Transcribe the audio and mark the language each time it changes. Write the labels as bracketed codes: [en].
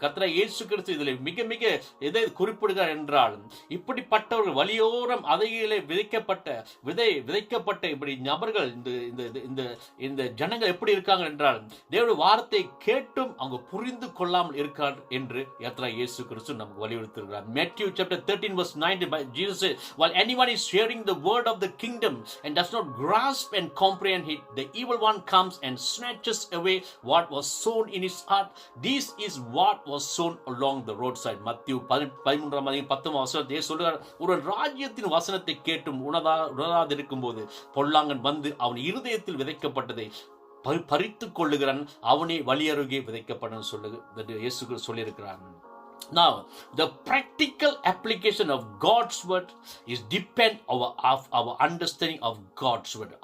[ta] கர்த்தராகிய இயேசு கிறிஸ்து இதில் மிக மிக எதை குறிப்பிடுகிறார் என்றால், இப்படிப்பட்டவர்கள் வழியோரம் அதையிலே விதைக்கப்பட்ட இப்படி நபர்கள் இந்த ஜனங்கள் எப்படி இருக்காங்க என்றால், தேவனுடைய வார்த்தை கேட்டும் அவங்க புரிந்து கொள்ளாமல் இருக்கார் என்று கர்த்தராகிய இயேசு கிறிஸ்து நமக்கு வலியுறுத்துகிறார். [en] Matthew chapter 13 verse 9, Jesus said, while anyone is hearing the word of the kingdom and does not grasp and comprehend it, the evil one comes and snatches away what was sown in his heart. This is what was sown along the roadside. [ta] மத்திய 13:10 சொல்றார், ஒரு ராஜ்யத்தின் வசனத்தை கேட்டும் உணராதிருக்கும் போது பொல்லாங்கன் வந்து அவன் இருதயத்தில் விதைக்கப்பட்டதை பறித்துக் கொள்ளுகிறான், அவனே வழியருகே விதைக்கப்படும் இயேசு சொல்லியிருக்கிறான். [en] Now, the practical application of God's word is depend of our understanding of God's word.